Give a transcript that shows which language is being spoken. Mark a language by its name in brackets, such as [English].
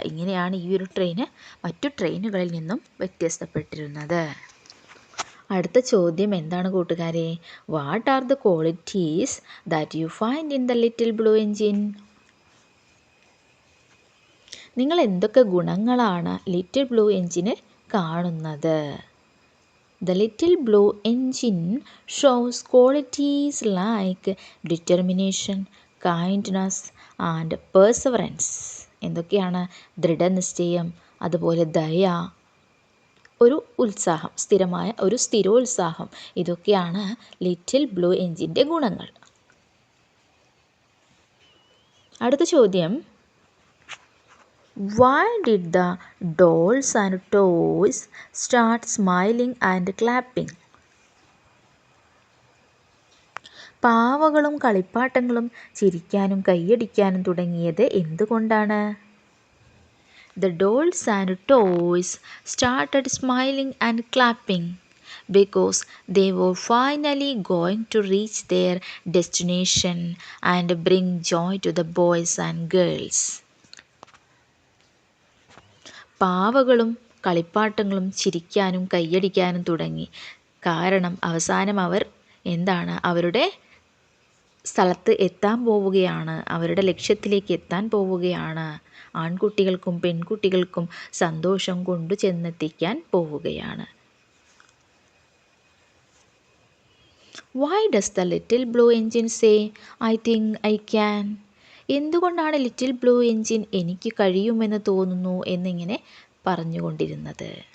[Malayalam] ഇങ്ങനെയാണ് ഈ ഒരു ട്രെയിന് മറ്റു ട്രെയിനുകളിൽ നിന്നും വ്യത്യസ്തപ്പെട്ടിരുന്നത്. അടുത്ത ചോദ്യം എന്താണ് കൂട്ടുകാരെ? [English] What are the qualities that you find in the little blue engine? [Malayalam] നിങ്ങൾ എന്തൊക്കെ ഗുണങ്ങളാണ് ലിറ്റിൽ ബ്ലൂ എൻജിന് കാണുന്നത്? [English] The little blue engine shows qualities like determination, kindness and perseverance. [Malayalam] എന്തൊക്കെയാണ്? ദൃഢനിശ്ചയം, അതുപോലെ ദയ, ഒരു ഉത്സാഹം, സ്ഥിരമായ ഒരു സ്ഥിരോത്സാഹം. ഇതൊക്കെയാണ് ലിറ്റിൽ ബ്ലൂ എൻജിൻ്റെ ഗുണങ്ങൾ. അടുത്ത ചോദ്യം, [English] why did the dolls and toys start smiling and clapping? [Malayalam] പാവകളും കളിപ്പാട്ടങ്ങളും ചിരിക്കാനും കൈയടിക്കാനും തുടങ്ങിയത് എന്തുകൊണ്ടാണ്? [English] The dolls and toys started smiling and clapping because they were finally going to reach their destination and bring joy to the boys and girls. [Malayalam] പാവകളും കളിപ്പാട്ടങ്ങളും ചിരിക്കാനും കൈയടിക്കാനും തുടങ്ങി. കാരണം അവസാനം അവർ എന്താണ്? അവരുടെ സ്ഥലത്ത് എത്താൻ പോവുകയാണ്, അവരുടെ ലക്ഷ്യത്തിലേക്ക് എത്താൻ പോവുകയാണ്. ആൺകുട്ടികൾക്കും പെൺകുട്ടികൾക്കും സന്തോഷം കൊണ്ടു ചെന്നെത്തിക്കാൻ പോവുകയാണ്. [English] Why does the little blue engine say, I think I can? [Malayalam] എന്തുകൊണ്ടാണ് ലിറ്റിൽ ബ്ലൂ എൻജിൻ എനിക്ക് കഴിയുമെന്ന് തോന്നുന്നു എന്നിങ്ങനെ പറഞ്ഞുകൊണ്ടിരുന്നത്?